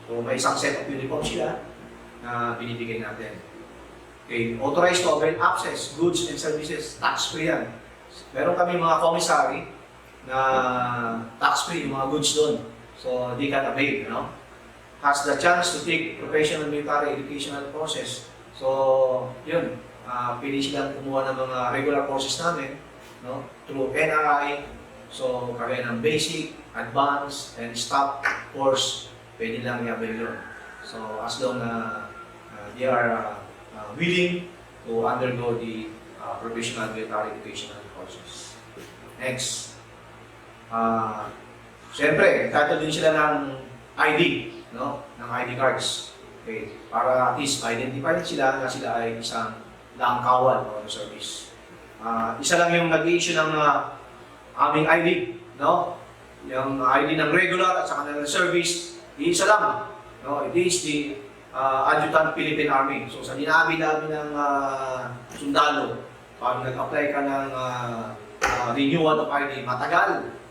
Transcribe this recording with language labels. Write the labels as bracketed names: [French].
[Filipino] So, may isang set of uniform sila na binibigay natin. [English] Okay, authorized to avail access, goods and services, tax-free yan. [Filipino] Meron kami mga commissary na tax-free yung mga goods doon. [English] So, they can avail, no? Has the chance to take professional military educational courses. [Filipino] So, yun, pili silang kumuha ng mga regular courses namin, no? Through NRI, so kagaya ng basic, advanced, and staff course, pwede lang i-avail yun. [English] So, as long na they are willing to undergo the professional military educational courses. Next. [Filipino] Siyempre, entitled din sila ng ID, no? Ng ID cards. Okay. Para at least identify sila na sila ay isang langkawal o service. Isa lang yung nag-i-issue ng aming ID, no? Yung ID ng regular at saka ng service, isa lang. No? [English] It is the Adjutant Philippine Army. [Filipino] So sa dinabi-dabi ng sundalo, pag nag-apply ka ng renewal of ID, matagal.